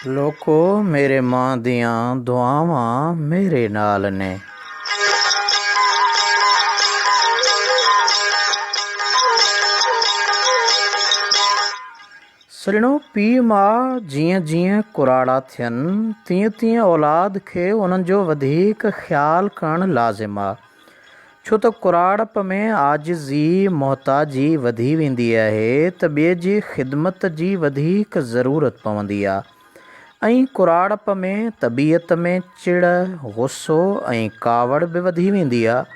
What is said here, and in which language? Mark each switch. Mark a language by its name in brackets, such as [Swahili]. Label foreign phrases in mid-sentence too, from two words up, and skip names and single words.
[Punjabi] ਲੋਕੋ ਮੇਰੇ ਮਾਂ ਦੀਆਂ ਦੁਆਵਾਂ ਮੇਰੇ ਨਾਲ ਨੇ। [Sindhi] सॼणो पीउ माउ जीअं जीअं कुराड़ा थियनि तीअं तीअं औलाद खे उन्हनि जो वधीक ख़्यालु करणु लाज़िम आहे, छो त कुराड़प में आजिज़ी मोहताजी वधी वेंदी आहे त ॿिए जी ख़िदमत जी वधीक ज़रूरत पवंदी आहे ऐं कुराड़प में तबीअत में चिड़ गुस्सो ऐं कावड़ बि वधी वेंदी आहे।